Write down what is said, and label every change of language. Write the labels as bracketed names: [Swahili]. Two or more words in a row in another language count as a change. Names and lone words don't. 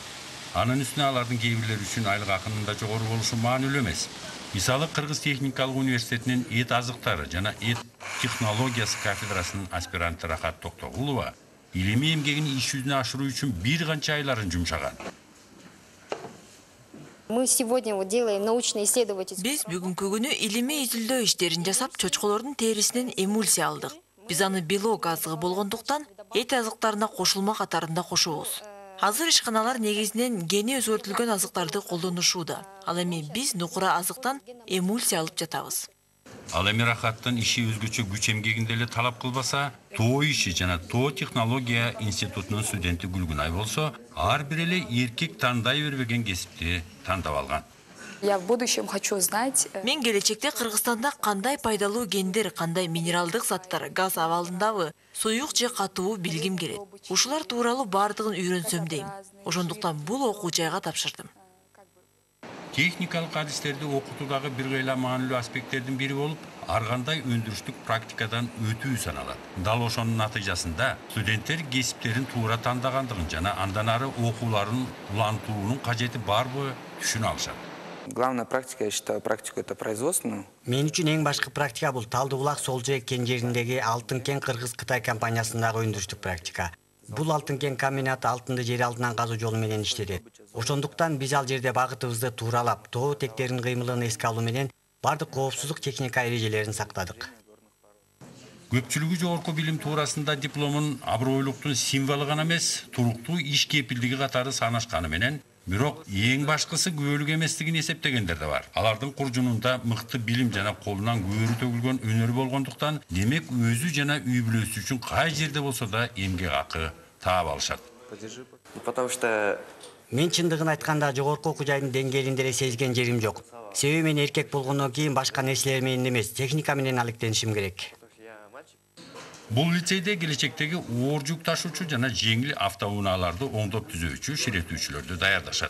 [Kyrgyz] Анын үстүнө алардын кээ бирлери үчүн айлык акынын да жогору болушу маанилүү эмес. Мисалы, Кыргыз техникалык университетинин эт азыктары жана эт технологиясы кафедрасынын аспиранты Рахат Токтогулова илимий эмгегин иш жүзүнө ашыруу үчүн бир канча айларын жумшаган. [Russian] Мы сегодня делаем научно-исследовательский. [Kyrgyz] Биз бүгүнкү күнү илимий изилдөө иштерин жасап, чочколордун терисинен эмульсия алдык. Биз аны белок азыгы болгондуктан эт азыктарына кошулма катарында кошобуз. Азыр ишканалар негизинен гени өзгөртүлгөн азыктарды колдонушууда. Ал эми биз нукура азыктан эмульсия алып жатабыз. Ал эми Рахаттын иши өзгөчө күч эмгегинде эле талап кылбаса, ТОО иши жана ТОО технология институтунун студенти Гүлгүнай болсо, ар бир эле эркек тандай бербеген кесипти тандап алган. [Russian] Я в будущем хочу знать. [Kyrgyz] Мен келечекте Кыргызстанда кандай пайдалуу гендер, кандай минералдык заттар газ абалындабы, суюк же катуу билгим келет. Ушулар тууралуу бардыгын үйрөнсөм дейм. Ошондуктан бул окуу жайга тапшырдым. Техникалык адистерди окутуудагы бир кыйла маанилүү аспекттердин бири болуп, ар кандай өндүрүштүк практикадан өтүү саналат. Дал ошонун натыйжасында студенттер кесиптерин туура тандагандыгын жана андан ары окууларын улантуунун кажети барбы түшүнө алышат. [Russian] Главная практика, я считаю, практику это производственную. [Kyrgyz] Мен үчүн эң башкы практика бул Талдыбулак Солжек кен жериндеги Алтын кен Кыргыз-Кытай компаниясындагы өндүрүштүк практика. Бул алтын кен комбинаты алтынды жер алтынан казуу жолу менен иштетет. Ошондуктан биз ал жерде багытыбызды тууралап, тоо тектеринин кыймылын эске алуу менен бардык коопсуздук техника эрежелерин сактадык. Көпчүлүгү жогорку билим туурасында дипломун абройлуктун символу гана эмес, туруктуу иш кепилдиги катары санашканы менен, бирок эң башкысы күбөлүк эместигин эсептегендер да бар. Алардын куржунунда мыкты билим жана колунан көөрү төгүлгөн өнөр болгондуктан, демек өзү жана үй бүлөсү үчүн кай жерде болсо да эмгек акы таап алышат. [Russian] Потому что [Kyrgyz] Мен чындыгын айтканда жогорку окуу жайдын деңгээлинде эле сезген жерим жок. Себеби мен эркек болгондон кийин башка нерселер менен эмес, техника менен алектенишим керек. Бул лицейде келечектеги оор жүк ташуучу жана жеңил автоунааларды оңдоп түзүүчү, ширетүүчүлөрдү даярдашат.